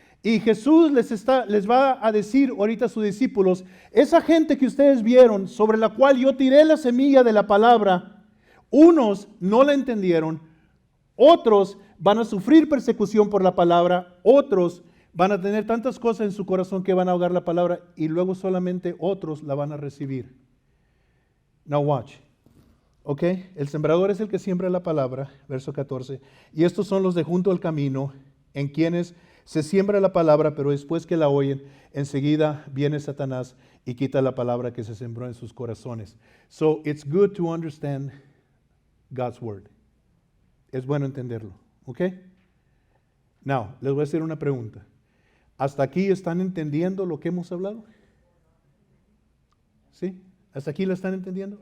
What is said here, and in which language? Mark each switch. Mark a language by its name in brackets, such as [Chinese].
[Spanish] Y Jesús les va a decir ahorita a sus discípulos, esa gente que ustedes vieron, sobre la cual yo tiré la semilla de la palabra, unos no la entendieron, otros van a sufrir persecución por la palabra, otros van a tener tantas cosas en su corazón que van a ahogar la palabra y luego solamente otros la van a recibir. [English] Now watch. [Spanish] Ok, el sembrador es el que siembra la palabra, verso 14, y estos son los de junto al camino, en quienes se siembra la palabra, pero después que la oyen, enseguida viene Satanás y quita la palabra que se sembró en sus corazones. [English] So it's good to understand God's word. [Spanish] Es bueno entenderlo, ¿ok? [English] Now, [Spanish] les voy a hacer una pregunta. ¿Hasta aquí están entendiendo lo que hemos hablado? ¿Sí? ¿Hasta aquí lo están entendiendo?